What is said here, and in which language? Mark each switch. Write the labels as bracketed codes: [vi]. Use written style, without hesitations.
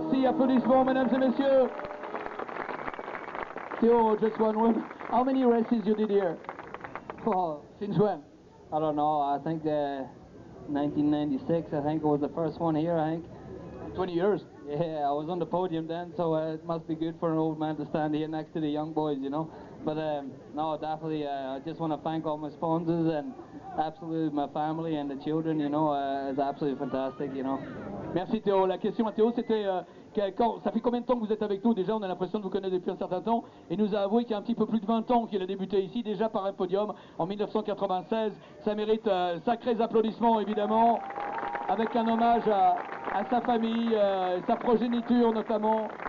[fr] Applaudissements, mesdames et messieurs. [en] Theo, just one word. How many races you did here? Oh, Since when? I don't know. I think 1996. I think it was the first one here. I think 20 years. Yeah, I was on the podium then, so it must be good for an old man to stand here next to the young boys, you know. But no, definitely, I just want to thank all my sponsors and absolutely my family and the children. You know, it's absolutely fantastic. You know. [fr] Merci Théo. La question à Théo, c'était ça fait combien de temps que vous êtes avec nous? Déjà, on a l'impression de vous connaître depuis un certain temps. Et nous a avoué qu'il y a un petit peu plus de 20 ans qu'il a débuté ici, déjà par un podium en 1996. Ça mérite sacrés applaudissements, évidemment, avec un hommage à sa famille, sa progéniture notamment.